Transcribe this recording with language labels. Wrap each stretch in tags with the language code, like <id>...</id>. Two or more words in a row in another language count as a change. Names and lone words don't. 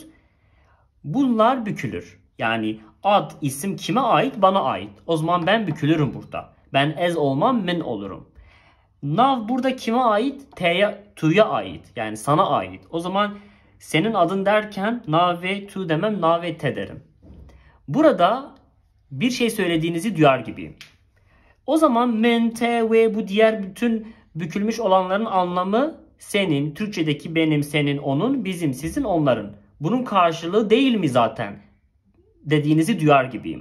<tr>Bunlar bükülür. Yani ad, isim kime ait? Bana ait. O zaman ben bükülürüm burada. Ben ez olmam, min olurum. Nav burada kime ait? Tu'ya ait. Yani sana ait. O zaman senin adın derken</tr> <ku>nav ve tu</ku> <tr>demem,</tr> <ku>nav ve te</ku> <tr>derim. Burada bir şey söylediğinizi duyar gibiyim. O zaman men, te ve bu diğer bütün bükülmüş olanların anlamı senin, Türkçedeki benim, senin, onun, bizim, sizin, onların. Bunun karşılığı değil mi zaten? Dediğinizi duyar gibiyim.</tr>